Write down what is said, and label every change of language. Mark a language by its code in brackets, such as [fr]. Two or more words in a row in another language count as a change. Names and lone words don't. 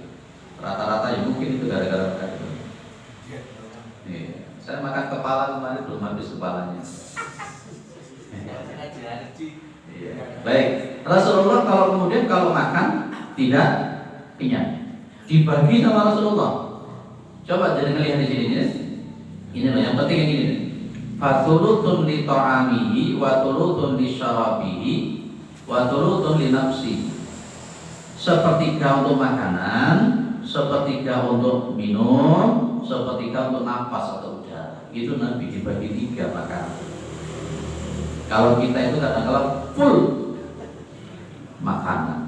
[id] Rata-rata ya mungkin itu gara-gara mereka. Saya makan kepala kemarin belum habis kepalanya. Baik, Rasulullah kalau makan tidak kenyang, dibagi sama Rasulullah. Coba jadi lihat di sini ya. Ini loh yang penting yang ini. [ar] فثلث لطعامه وثلث لشرابه وثلث لنفس. [id] Sepertiga untuk makanan, sepertiga untuk minum, sepertiga untuk nafas atau udara. Itu Nabi dibagi 3 makanan. Kalau kita itu kadang-kadang full makanan.